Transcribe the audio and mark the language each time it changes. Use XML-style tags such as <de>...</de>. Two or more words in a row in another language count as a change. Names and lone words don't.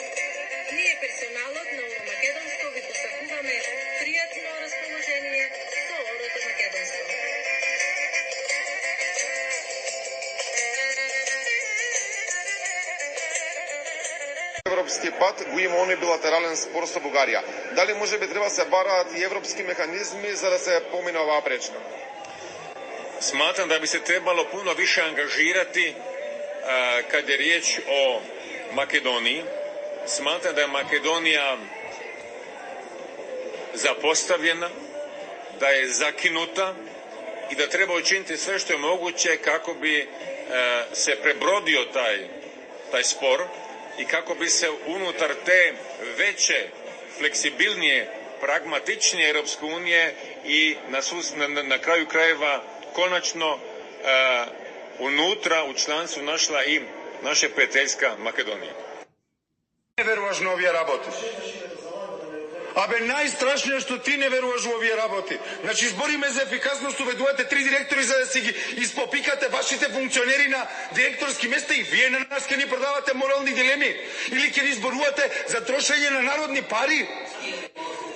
<mk>Ние персоналот на Оро Македонско ви посакуваме пријатно расположение со Орото Македонско. Европски пат го има оној билатерален спор со Бугарија. Дали може би треба се бараат и европски механизми за да се помине оваа пречка?</mk> <hr>Smatram da bi se trebalo puno više angažirati kad je riječ o Makedoniji. Smatram da je Makedonija zapostavljena, da je zakinuta i da treba učiniti sve što je moguće kako bi se prebrodio taj spor i kako bi se unutar te veće, fleksibilnije, pragmatičnije Europske unije i na kraju krajeva konačno unutra u članstvu našla i naša prijateljska Makedonija.</hr> <mk>Не веруваш на овие работи. Абе, најстрашно е што ти не веруваш во овие работи. Значи, избориме за ефикасност, уведувате 3 директори за да си ги испопикате вашите функционери на директорски места и вие на нас ќе ни продавате морални дилеми или ќе ни изборувате за трошење на народни пари.</mk>